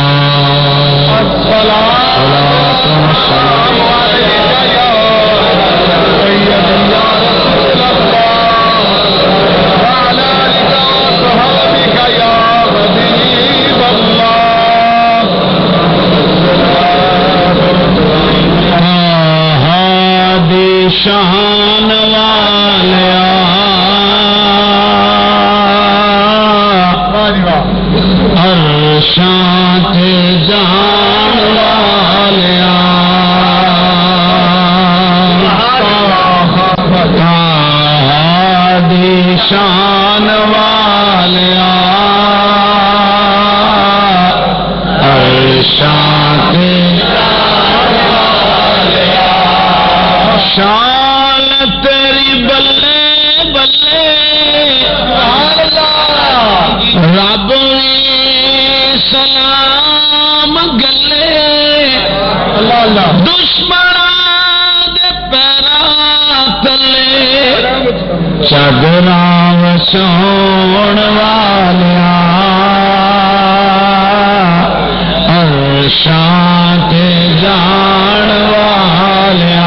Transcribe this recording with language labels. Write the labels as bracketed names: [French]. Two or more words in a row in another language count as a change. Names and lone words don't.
[Arabic] الصلاة والسلام عليك يا سيدي يا رسول الله وعلى آلك وصحبك يا حبيب الله. [Punjabi] هادي شان والیا ارشاد جان والیا ہادی شان والیا ارشاد شان تیری بلے بلے رب سلام گلے دشمن دے پیرا تلے چادرا وچھون والیا عرشاں تے جان والیا.